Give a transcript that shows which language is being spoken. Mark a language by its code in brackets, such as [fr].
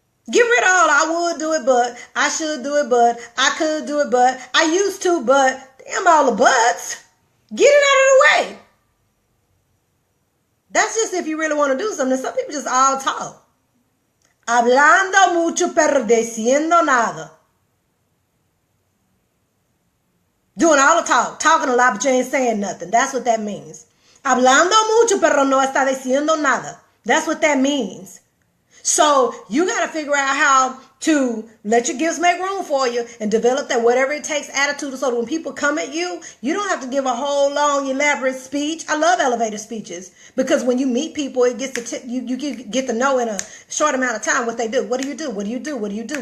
[en] Get rid of all I would do it, but I should do it, but I could do it, but I used to, but damn all the buts. Get it out of the way. That's just if you really want to do something. Some people just all talk. [es] Hablando mucho pero diciendo nada. [en] Doing all the talk. Talking a lot but you ain't saying nothing. That's what that means. [es] Hablando mucho pero no está diciendo nada. [en] That's what that means. So you got to figure out how to let your gifts make room for you and develop that whatever it takes attitude so that when people come at you, you don't have to give a whole long elaborate speech. I love elevator speeches because when you meet people, it gets to you get to know in a short amount of time what they do. What do you do? What do you do? What do you do?